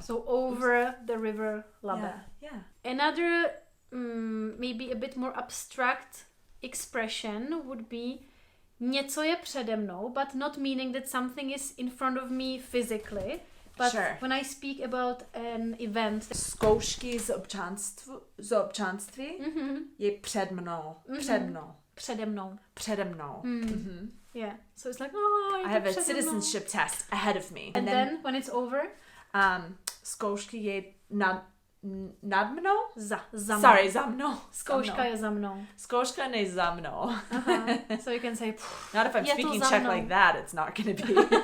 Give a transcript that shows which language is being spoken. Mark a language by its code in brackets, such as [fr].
[en] So over the river Labe. Yeah. Another maybe a bit more abstract expression would be [cs] něco je přede mnou, [en] but not meaning that something is in front of me physically. But when I speak about an event... [cs] Zkoušky z občanství je před mnou. Přede mnou. Přede mnou. Přede mnou. [en] Yeah. So it's like, oh, I have a citizenship test ahead of me. And then when it's over, [cs] zkoušky je nad mnou? Za mnou. Sorry, za mnou. Zkouška je za mnou. Zkouška ne za mnou. [en] So you can say, not if I'm speaking Czech like that, it's not going to be.